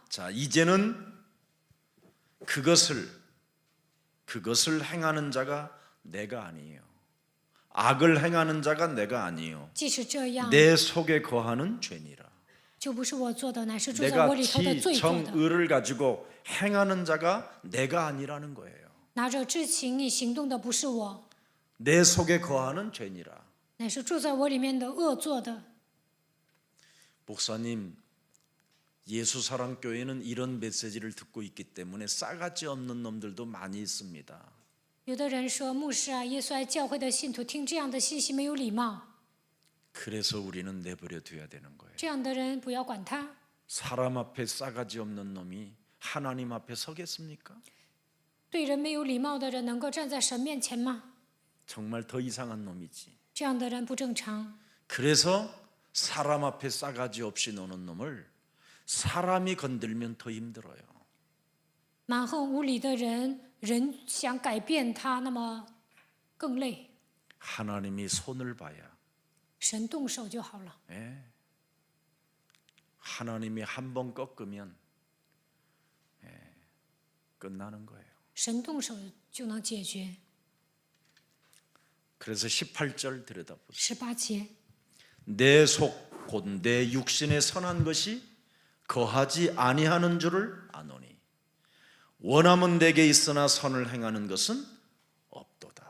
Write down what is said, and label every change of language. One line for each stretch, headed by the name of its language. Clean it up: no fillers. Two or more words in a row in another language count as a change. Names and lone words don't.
Korean: 자, 이제는 그것을 행하는 자가 내가 아니에요. 악을 행하는 자가 내가 아니에요.
Chinese: 即使这样，
Korean: 내 속에 거하는 죄니라.
Chinese: 就不是我做的，乃是住在
Korean: 내가
Chinese: 我里头的
Korean: 지,
Chinese: 罪做
Korean: 정,
Chinese: 的。
Korean: 의를 가지고 행하는 자가 내가 아니라는 거예요.
Chinese: 拿着知情意行动的不是我，
Korean: 내 속에 거하는 죄니라.
Chinese: 乃是住在我里面的恶做的。
Korean: 목사님, 예수사랑교회는 이런 메시지를 듣고 있기 때문에 싸가지 없는 놈들도 많이 있습니다.
Chinese: 有的人说，牧师啊，耶稣爱教会的信徒听这样的信息没有礼貌，
Korean: 그래서 우리는 내버려 둬야 되는 거예요.
Chinese: 这样的人不要管他。
Korean: 사람 앞에 싸가지 없는 놈이 하나님 앞에 서겠습니까?
Chinese: 对人没有礼貌的人能够站在神面前吗？
Korean: 정말 더 이상한 놈이지.
Chinese: 这样的人不正常。
Korean: 그래서 사람 앞에 싸가지 없이 노는 놈을 사람이 건들면 더 힘들어요.
Chinese: 蛮横无理的人，人想改变他，那么更累。
Korean: 하나님이 손을 봐야
Chinese: 神动手就好了。
Korean: 예. 하나님이 한 번 꺾으면 끝나는 거예요.
Chinese: 神动手就能解决。
Korean: 그래서 18절 들여다보세요.
Chinese: 18节，
Korean: 내 속 곧 내 육신에 선한 것이 거하지 아니하는 줄을 아노니 원함은 내게 있으나 선을 행하는 것은 없도다.